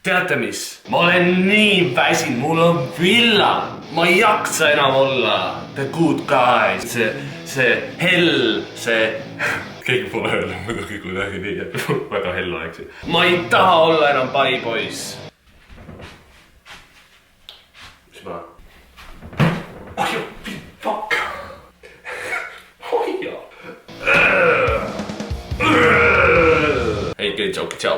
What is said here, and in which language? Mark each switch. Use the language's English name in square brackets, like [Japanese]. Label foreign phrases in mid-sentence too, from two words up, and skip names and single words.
[Estonian] Teate mis? Ma olen nii väsinud, mul on villa. Ma ei jaksa enam olla [English] the good guy. [Estonian] See hell, see... Keegi pole öelnud muidugi kuidagi nii, et väga hell oleks. Ma ei taha olla enam paripoiss. Mis ma? Ojo, fuck. Ojo. Hei, tšau.